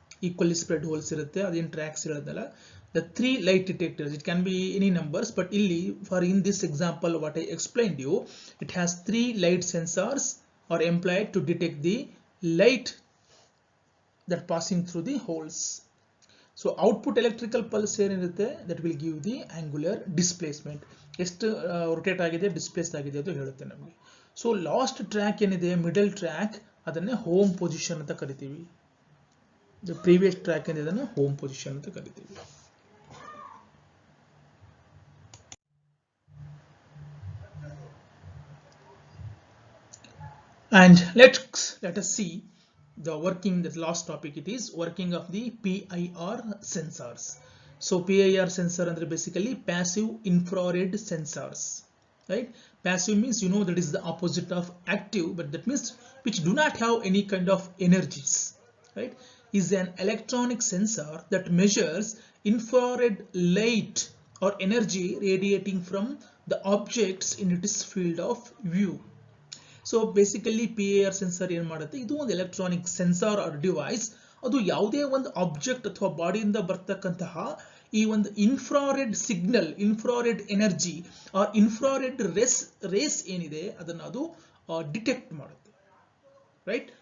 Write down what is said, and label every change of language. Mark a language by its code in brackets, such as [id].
[en] Equally spread holes [kn] irutte, adin tracks iradala. [en] The 3 light detectors, it can be any numbers, but in this example what I explained you, it has 3 light sensors are employed to detect the light that passing through the holes. [kn] So output electrical pulse ಏನಿರುತ್ತೆ, [en] that will give the angular displacement, [kn] ಎಷ್ಟು rotate ಆಗಿದೆ, displaced ಆಗಿದೆ ಅದು ಹೇಳುತ್ತೆ ನಮಗೆ. So last track ಏನಿದೆ, middle track, ಅದನ್ನೇ home position ಅಂತ ಕರಿತೀವಿ. [en] The previous track is home position [kn] anta karitivi. [en] And let us see the working, the last topic, it is working of the PIR sensors. So PIR sensor andre basically passive infrared sensors, right? Passive means, you know, that is the opposite of active, but that means which do not have any kind of energies, right? Is an electronic sensor that measures infrared light or energy radiating from the objects in its field of view. [kn] So basically PIR sensor ಏನು ಮಾಡುತ್ತೆ, ಇದು ಒಂದು electronic sensor R device. ಅದು ಯಾವುದೇ ಒಂದು object ಅಥವಾ ಬಾಡಿಯಿಂದ ಬರ್ತಕ್ಕಂತಹ ಈ ಒಂದು infrared signal, infrared energy R infrared race ಏನಿದೆ ಅದನ್ನು ಅದು ಡಿಟೆಕ್ಟ್ ಮಾಡುತ್ತೆ, ರೈಟ್?